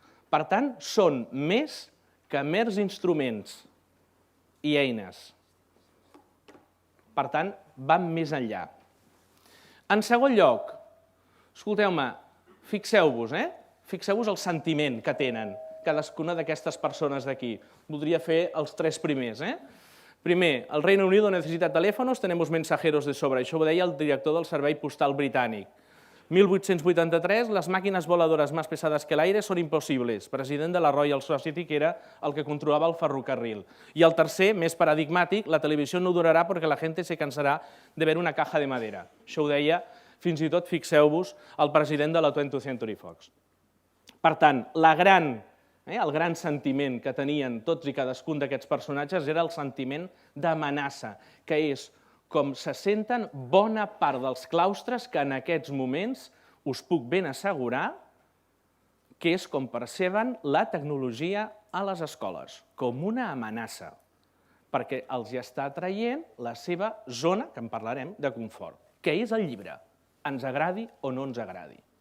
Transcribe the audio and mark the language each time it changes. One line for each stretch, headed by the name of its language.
Catalan: Per tant, són més que mers instruments i eines. Per tant, van més enllà. En segon lloc, escolteu-me, fixeu-vos el sentiment que tenen cadascuna d'aquestes persones d'aquí. Voldria fer els 3 primers.
Spanish: Primer, el Reino Unido necesita teléfonos, tenemos mensajeros de sobra.
Catalan: Això ho deia el director del Servei Postal Britànic.
Spanish: 1883, las máquinas voladoras más pesadas que el aire son imposibles.
Catalan: President de la Royal Society, que era el que controlava el ferrocarril. I el tercer, més paradigmàtic, la televisió no durarà perquè la gent se cansarà
Spanish: de ver una caja de madera.
Catalan: Això ho deia, fins i tot, fixeu-vos, el president de la 20th Century Fox. Per tant, el gran sentiment que tenien tots i cadascun d'aquests personatges era el sentiment d'amenaça, que és com se senten bona part dels claustres que en aquests moments us puc ben assegurar que és com perceben la tecnologia a les escoles, com una amenaça, perquè els està traient la seva zona, que en parlarem, de confort, que és el llibre, ens agradi o no ens agradi.